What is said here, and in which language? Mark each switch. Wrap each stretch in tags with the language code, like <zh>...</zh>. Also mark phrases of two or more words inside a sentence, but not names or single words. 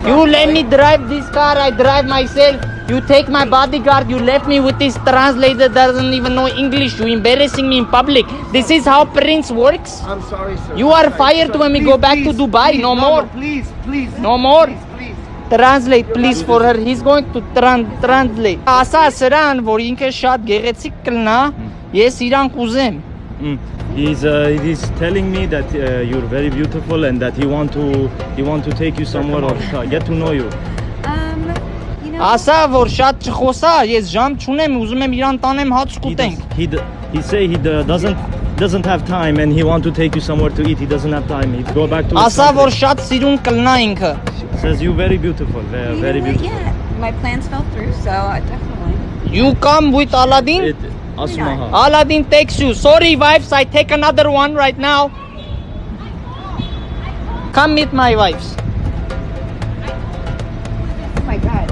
<en>You let me drive this car, I drive myself. You take my bodyguard, you left me with this translator that doesn't even know English. You embarrassing me in public. This is how Prince works? I'm sorry, sir. You are fired when we go back to Dubai. No more. Please. No more. Please. Translate please for her. He's going to translate.</en> <hy>Ասա սրան, որ ինքը շատ գեղեցիկ կլնա, ես իրան կուզեմ.</hy> <en>He's telling me that you're very beautiful and that he want to take you somewhere or get to know you. You know.</en> <hy>Ասա որ շատ չխոսա, ես ժամ չունեմ, ուզում եմ իրան տանեմ հաց կուտենք.</hy> <en>He say he doesn't have time and he want to take you somewhere to eat. He doesn't have time. He go back to his</en> <hy>Ասա որ</hy> <en>country.</en> <hy>շատ սիրուն կլնա ինքը.</hy> <en>Says you very beautiful, You very know what? beautiful. Yeah, my plans fell through, so definitely. You come with Aladdin? Asmaha. Aladdin takes you. Sorry, wives, I take another one right now. Come meet my wives. Oh my god.</en>